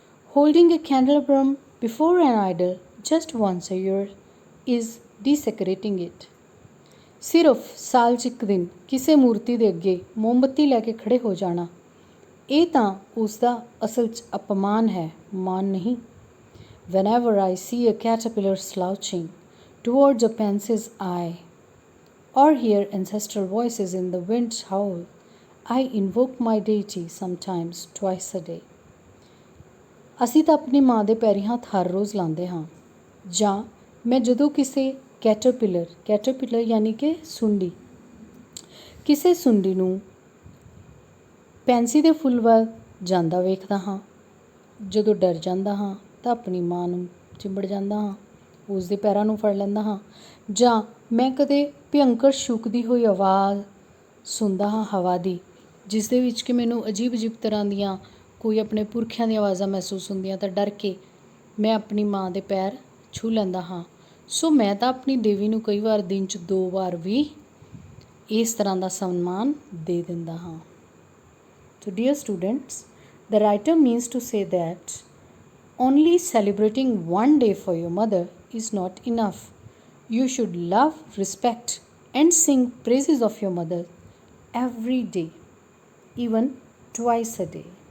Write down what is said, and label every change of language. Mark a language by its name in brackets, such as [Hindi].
[English] Holding a candelabrum before an idol just once a year is desecrating it. [Punjabi] ਸਿਰਫ ਸਾਲ 'ਚ ਇੱਕ ਦਿਨ ਕਿਸੇ ਮੂਰਤੀ ਦੇ ਅੱਗੇ ਮੋਮਬੱਤੀ ਲੈ ਕੇ ਖੜ੍ਹੇ ਹੋ ਜਾਣਾ, ਇਹ ਤਾਂ ਉਸ ਦਾ ਅਸਲ 'ਚ ਅਪਮਾਨ ਹੈ, ਮਾਨ ਨਹੀਂ। [English] Whenever I see a caterpillar slouching towards a pensive eye, or hear ancestral voices in the wind's howl, I invoke my deity sometimes twice a day. [Punjabi] ਅਸੀਂ ਤਾਂ ਆਪਣੀ ਮਾਂ ਦੇ ਪੈਰੀਂ ਹੱਥ ਹਰ ਰੋਜ਼ ਲਾਉਂਦੇ ਹਾਂ। ਜਾਂ ਮੈਂ ਜਦੋਂ ਕਿਸੇ ਕੈਟਰਪਿਲਰ ਯਾਨੀ ਕਿ ਸੁੰਡੀ, ਕਿਸੇ ਸੁੰਡੀ ਨੂੰ ਪੈਂਸੀ ਦੇ ਫੁੱਲ ਵੱਲ ਜਾਂਦਾ ਵੇਖਦਾ ਹਾਂ, ਜਦੋਂ ਡਰ ਜਾਂਦਾ ਹਾਂ ਤਾਂ ਆਪਣੀ ਮਾਂ ਨੂੰ ਚਿੰਬੜ ਜਾਂਦਾ ਹਾਂ, ਉਸ ਦੇ ਪੈਰਾਂ ਨੂੰ ਫੜ ਲੈਂਦਾ ਹਾਂ। ਜਾਂ ਮੈਂ ਕਦੇ ਭਿਅੰਕਰ ਛੂਕਦੀ ਹੋਈ ਆਵਾਜ਼ ਸੁਣਦਾ ਹਾਂ ਹਵਾ ਦੀ, ਜਿਸ ਦੇ ਵਿੱਚ ਕਿ ਮੈਨੂੰ ਅਜੀਬ ਤਰ੍ਹਾਂ ਦੀਆਂ ਕੋਈ ਆਪਣੇ ਪੁਰਖਿਆਂ ਦੀਆਂ ਆਵਾਜ਼ਾਂ ਮਹਿਸੂਸ ਹੁੰਦੀਆਂ, ਤਾਂ ਡਰ ਕੇ ਮੈਂ ਆਪਣੀ ਮਾਂ ਦੇ ਪੈਰ ਛੂਹ ਲੈਂਦਾ ਹਾਂ। ਸੋ ਮੈਂ ਤਾਂ ਆਪਣੀ ਦੇਵੀ ਨੂੰ ਕਈ ਵਾਰ ਦਿਨ 'ਚ 2 ਵਾਰ ਵੀ ਇਸ ਤਰ੍ਹਾਂ ਦਾ ਸਨਮਾਨ ਦੇ ਦਿੰਦਾ ਹਾਂ। [English] So dear students, the writer means to say that only celebrating one day for your mother is not enough. You should love, respect, and sing praises of your mother every day, even twice a day.